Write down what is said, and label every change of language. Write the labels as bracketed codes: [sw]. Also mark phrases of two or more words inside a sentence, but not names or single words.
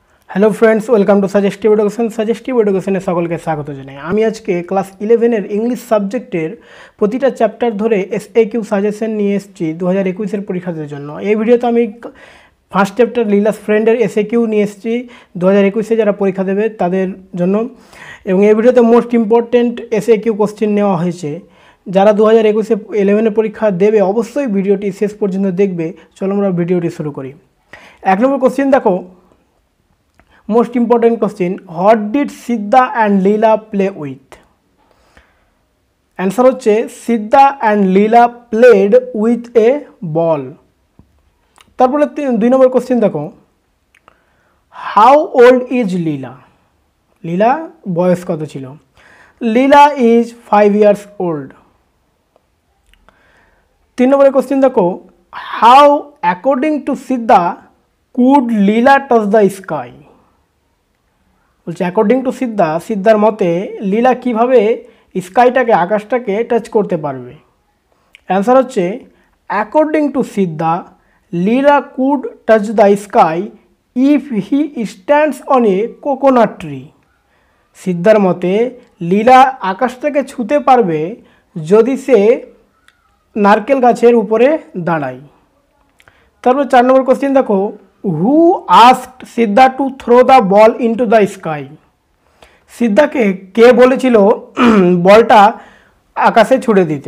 [en] Hello friends, welcome to Suggestive Education. [bn] সাজেস্টিভ এডুকেশনে সকলকে স্বাগত জানাই। আমি আজকে ক্লাস 11 ইংলিশ সাবজেক্টের প্রতিটা চ্যাপ্টার ধরে [en] SAQ suggestion [bn] নিয়ে এসেছি 2021 এর পরীক্ষার জন্য। এই ভিডিওতে আমি [en] first chapter [bn] লীলাস ফ্রেন্ডের এসএকিউ নিয়ে এসেছি 2021 যারা পরীক্ষা দেবে তাদের জন্য, এবং এই ভিডিওতে [en] most important SAQ question [bn] নেওয়া হয়েছে। যারা 2021 11 পরীক্ষা দেবে অবশ্যই ভিডিওটি শেষ পর্যন্ত দেখবে। চলো আমরা ভিডিওটি শুরু করি। এক নম্বর কোশ্চেন দেখো, [en] most important question, what did Siddha and Leela play with. आंसर होच्छे Siddha and Leela played with a ball. [bn] তারপরে 2 নম্বর কোশ্চেন দেখো, [en] how old is Leela. [bn] লীলার বয়স কত ছিল। [en] Leela is 5 years old. [bn] 3 নম্বর কোশ্চেন দেখো, [en] how according to Siddha could Leela touch the sky. [bn] বলছে [en] according to Siddha, [bn] সিদ্ধার মতে লীলা কীভাবে স্কাইটাকে আকাশটাকে টাচ করতে পারবে। [en] অ্যান্সার হচ্ছে according to Siddha Leela could touch the sky if he stands on a coconut tree. [bn] সিদ্ধার মতে লীলা আকাশটাকে ছুঁতে পারবে যদি সে নারকেল গাছের উপরে দাঁড়ায়। তারপর 4 নম্বর কোশ্চেন দেখো, [en] who asked Siddha to throw the ball into the sky. [bn] সিদ্ধাকে কে বলেছিল বলটা আকাশে ছুড়ে দিতে।